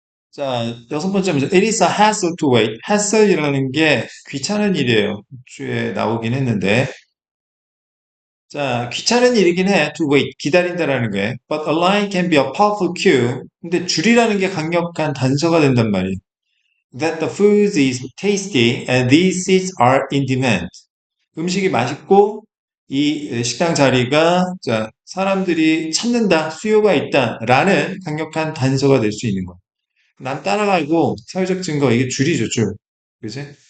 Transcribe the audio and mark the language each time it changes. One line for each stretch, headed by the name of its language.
Korean: 자, 여섯 번째 문제.
English: It is a hassle to wait.
Korean: hassle이라는 게 귀찮은 일이에요. 주에 나오긴 했는데. 자, 귀찮은 일이긴 해.
English: To wait.
Korean: 기다린다라는 게.
English: But a line can be a powerful cue.
Korean: 근데 줄이라는 게 강력한 단서가 된단 말이에요.
English: That the food is tasty and these seats are in demand.
Korean: 음식이 맛있고 이 식당 자리가 자, 사람들이 찾는다, 수요가 있다라는 강력한 단서가 될 수 있는 거야. 난 따라가고 사회적 증거 이게 줄이죠, 줄. 그지?